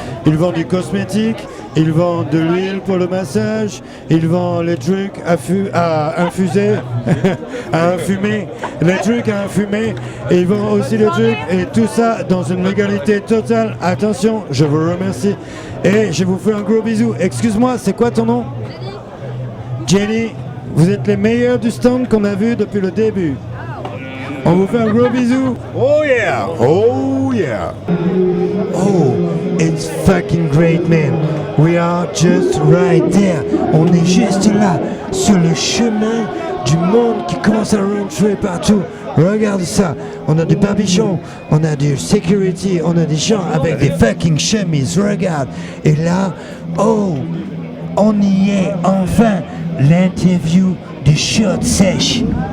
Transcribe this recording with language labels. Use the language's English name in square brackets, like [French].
[French] Il vend du cosmétique, il vend de l'huile pour le massage, il vend les trucs à infuser, à infumer, les trucs à infumer, et il vend aussi les trucs, et tout ça dans une légalité totale. Attention, je vous remercie, et je vous fais un gros bisou. Excuse-moi, c'est quoi ton nom? Jenny, vous êtes les meilleurs du stand qu'on a vu depuis le début. On vous fait un gros bisou. [English] Oh yeah, oh yeah. Oh, it's fucking great, man. We are just right there. [French] On est juste là, sur le chemin du monde qui commence à rentrer partout. Regarde ça, on a des barbichons, on a du security, on a des gens avec des fucking chemises, regarde. Et là, oh, on y est enfin, l'interview des shot sèches.